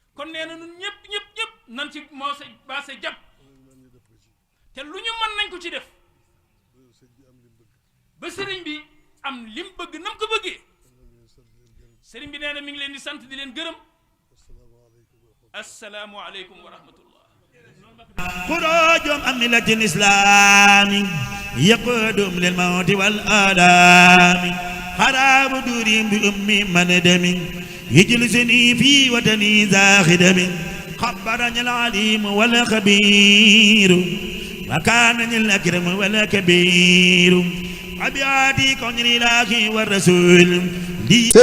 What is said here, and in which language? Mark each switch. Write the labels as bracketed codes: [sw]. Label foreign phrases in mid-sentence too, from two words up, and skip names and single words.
[wo] kon nee na nun ñëpp nan ci moo sa baase jàpp man ñu def ko ci te lu ñu mën nañ ko ci def ba sëñ bi am li mu bëgg ba sëriñ bi am lim bëgg nam ko bëggee. kon nag ñu sant leen gërëm sëriñ bi nee na mi ngi leen di sant di leen gërëm. [ar] السلام عليكم ورحمة الله السلام عليكم ورحمة الله. خروج عن ملة الإسلام يقودم للموت والآلام خراب دوري بأم مندم يجلسني في وطني ذا خدم خبرني العليم والخبير وكانني الأكرم والكبير أبياتي كون الإله والرسول